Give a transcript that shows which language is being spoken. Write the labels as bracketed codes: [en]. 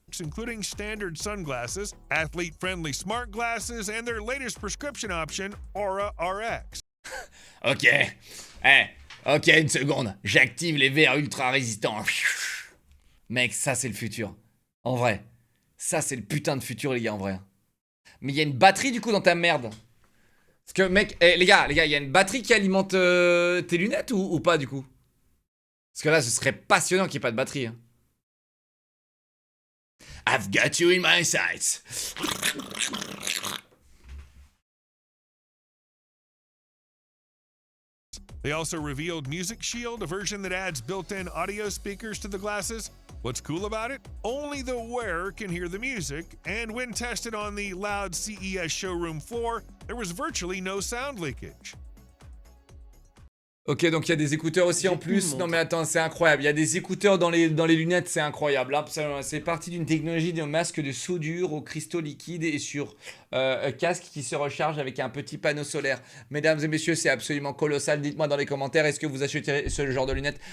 [en] including standard sunglasses, athlete-friendly smart glasses, and their latest prescription option, Aura RX. [fr] Ok. Ok, une seconde. J'active les verres ultra résistants. Mec, ça, c'est le futur. En vrai. Ça, c'est le putain de futur, les gars, en vrai. Mais il y a une batterie, du coup, dans ta merde. Parce que, mec, les gars, il y a une batterie qui alimente tes lunettes ou pas, du coup? Parce que là, ce serait passionnant qu'il n'y ait pas de batterie. Hein. [en] I've got you in my sights. They also revealed Music Shield, a version that adds built-in audio speakers to the glasses. What's cool about it? Only the wearer can hear the music, and when tested on the loud CES showroom floor, there was virtually no sound leakage. [fr] Ok, donc il y a des écouteurs aussi en plus. Non mais attends, c'est incroyable. Il y a des écouteurs dans les lunettes, c'est incroyable. Absolument. C'est parti d'une technologie d'un masque de soudure aux cristaux liquides et sur un casque qui se recharge avec un petit panneau solaire. Mesdames et messieurs, c'est absolument colossal. Dites-moi dans les commentaires, est-ce que vous achèterez ce genre de lunettes?